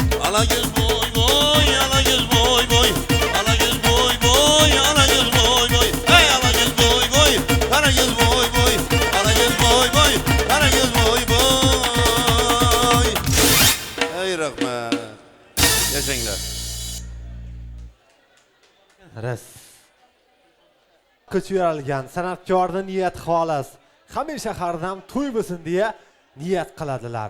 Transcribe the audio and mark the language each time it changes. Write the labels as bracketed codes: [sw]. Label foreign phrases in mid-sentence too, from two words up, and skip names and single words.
[uz] Ala göz boy boy, ala göz boy boy. Ala göz boy boy, ala göz boy boy. Hey ala göz boy boy, ala göz boy boy. Ala göz boy boy, ala göz boy boy. Ey rahmat. Yaşanglar. Ras. Ko'chiralgan san'atkorning niyat xolis. Hamisha hardam to'y bo'lsin deya niyat qiladilar.